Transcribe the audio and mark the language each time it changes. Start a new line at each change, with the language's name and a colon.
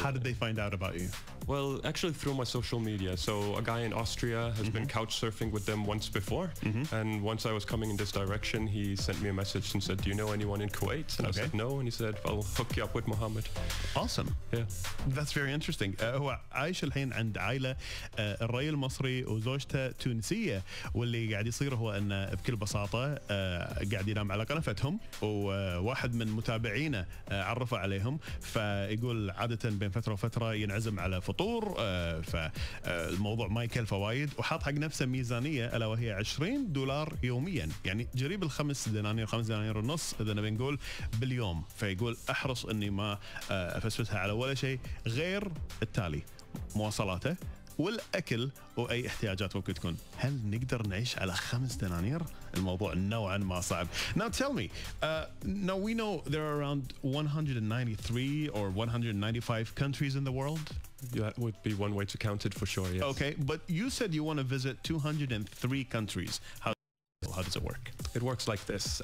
English: How did they find out about you? Well, actually through my social media. So a guy in Austria has been couch surfing with them once before. And once I was coming in this direction, he sent me a message and said, do you know anyone in Kuwait? And I said, no. And he said, I'll hook you up with Mohammed. Awesome. Yeah. That's very interesting.
Arabic: هو عايش الحين عند عائلة الرجل مصري وزوجته تونسية واللي قاعد يصير هو أن بكل بساطة قاعد ينام على قنفتهم وواحد من متابعينه عرفه عليهم فيقول عادة بين فترة وفترة ينعزم على فطور فالموضوع ما يكلفه وايد وحاط حق نفسه ميزانية ألا وهي $20 يوميا يعني قريب ال5 دنانير 5 دنانير ونص إذا نبي نقول باليوم فيقول أحرص إني ما أفسفسها على ولا شيء غير التالي مواصلاته والاكل واي احتياجات ممكن تكون هل نقدر نعيش على 5 دنانير الموضوع نوعا ما صعب.
English: Now tell me, now we know there are around 193 or 195 countries in the world. That would be one way to count it for sure, yes. Okay, but you said you want to visit 203 countries. How does it work? It works like this.